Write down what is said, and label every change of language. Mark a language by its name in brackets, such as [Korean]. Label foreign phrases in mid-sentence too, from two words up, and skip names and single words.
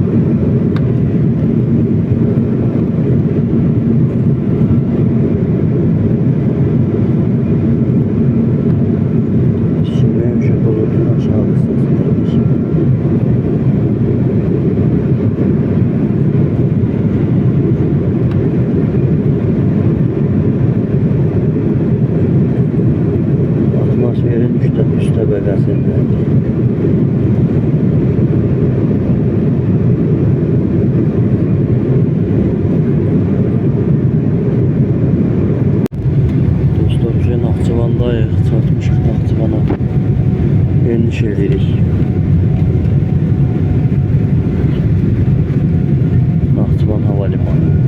[Turkish] Şimdi şu bulutun aşağı ineriz. Atmosferin üst tabakasında. [Azerbaijani] Dostlar, biz Naxçıvandayıq, çatmışıq Naxçıvana. Eniş edirik. Naxçıvan Havalimanı.